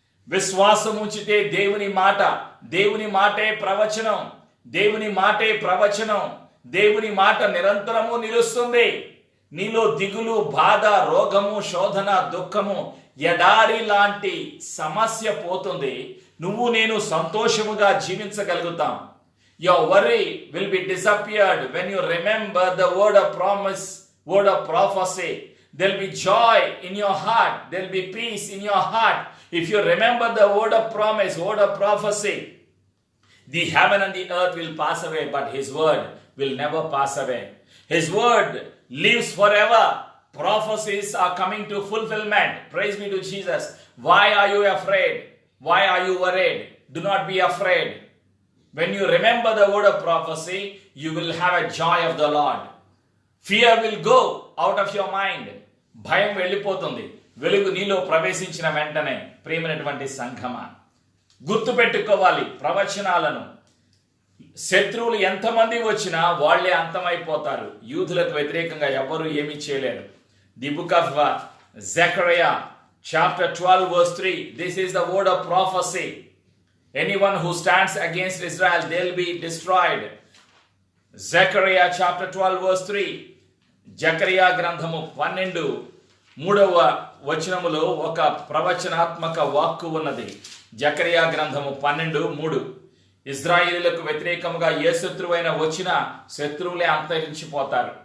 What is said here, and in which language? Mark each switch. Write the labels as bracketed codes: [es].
[te] విశ్వాసం ఉంచితే దేవుని మాటే ప్రవచనం, దేవుని మాటే ప్రవచనం, దేవుని మాట నిరంతరము నిలుస్తుంది. నీలో దిగులు, బాధ, రోగము, శోధన, దుఃఖము, ఎడారి లాంటి సమస్య పోతుంది. నేను సంతోషముగా జీవించగలుగుతాం. [en] Your worry will be disappeared when you remember the word of promise, word of prophecy. There will be joy in your heart. There will be peace in your heart. If you remember the word of promise, word of prophecy, the heaven and the earth will pass away, but His word will never pass away. His word lives forever. Prophecies are coming to fulfillment. Praise be to Jesus. Why are you afraid? Why are you worried? Do not be afraid. When you remember the word of prophecy, you will have a joy of the Lord. Fear will go out of your mind. [te] భయం వెళ్ళిపోతుంది వెలుగు నీలో ప్రవేశించిన వెంటనే. ప్రియమైనటువంటి సంఘమా, గుర్తుపెట్టుకోవాలి ప్రవచనాలను. శత్రువులు ఎంతమంది వచ్చినా వాళ్లే అంతమైపోతారు. యూదులకు వ్యతిరేకంగా ఎవరు ఏమీ చేయలేరు. [en] The book of Zechariah chapter 12 verse 3, this is the word of prophecy. Anyone who stands against Israel, they'll be destroyed. Zechariah chapter 12 verse 3. [te] Zechariah గ్రంథము 12:3వ వచనములో ఒక ప్రవచనాత్మక వాక్కు ఉన్నది. జకరియా గ్రంథము 12:3, ఇజ్రాయేలులకు వ్యతిరేకముగా ఏ శత్రువైనా వచ్చినా శత్రువులే అంతరించిపోతారు.